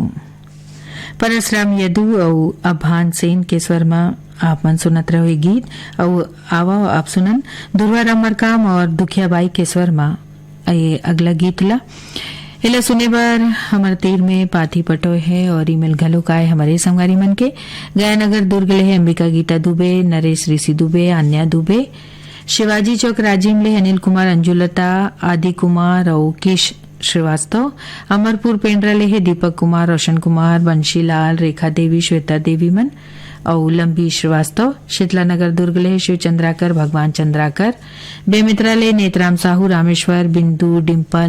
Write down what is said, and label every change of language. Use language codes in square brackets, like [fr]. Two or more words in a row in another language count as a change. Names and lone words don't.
[hne] परसराम यदु और अभान सेन के स्वर में आप मन सुनत रहो गीत और आवा आप सुनन दुर्वा रामरकाम और दुखियाबाई के स्वर में ये अगला गीत ला। हेला सुने बार हमारे तीर में पाथी पटो है और ईमेल घलो का है हमारे संगारी मन के गयानगर दुर्ग ले है अंबिका गीता दुबे, नरेश ऋषि दुबे, अन्या दुबे, शिवाजी चौक राजिम ले अनिल कुमार, अंजुलता, आदि कुमार और किश श्रीवास्तव, अमरपुर पेंड्रा ले है दीपक कुमार, रोशन कुमार, बंशीलाल, रेखा देवी, श्वेता देवी मन और लंबी श्रीवास्तव, शीतला नगर दुर्ग ले शिव चंद्राकर, भगवान चंद्राकर, बेमित्रा ले नेतराम साहू, रामेश्वर, बिंदु, डिम्पल,